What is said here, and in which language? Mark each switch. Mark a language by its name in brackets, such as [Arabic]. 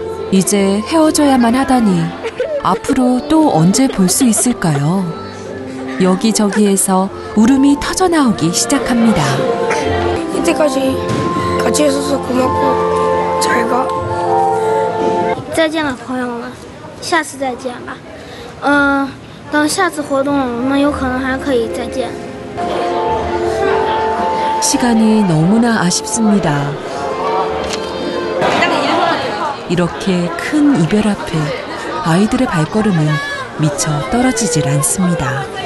[Korean] 이제 헤어져야만 하다니 앞으로 또 언제 볼 수 있을까요? 여기저기에서 울음이 터져나오기 시작합니다. 이때까지 같이 있어서 고맙고 잘 가. [Chinese] 再见了，朋友们，下次再见吧。等下次活动，我们有可能还可以再见。 [Korean] 시간이 너무나 아쉽습니다. 이렇게 큰 이별 앞에 아이들의 발걸음은 미처 떨어지질 않습니다.